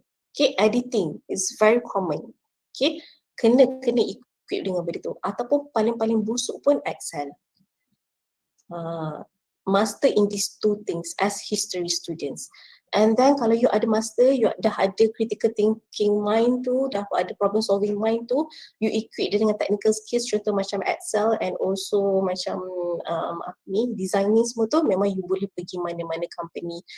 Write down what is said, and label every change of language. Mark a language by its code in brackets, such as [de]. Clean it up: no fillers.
[en] Okay, editing is very common. [ms] Okay, kena equip dengan benda tu. Ataupun paling busuk pun Excel. [en] Master in these two things as history students. [ms] And then kalau you ada master, you dah ada [en] critical thinking mind [ms] tu, dah ada [en] problem solving mind [ms] tu, you equip dia dengan [en] technical skills [ms] contoh macam Excel and also macam designing semua tu, memang you boleh pergi mana-mana company.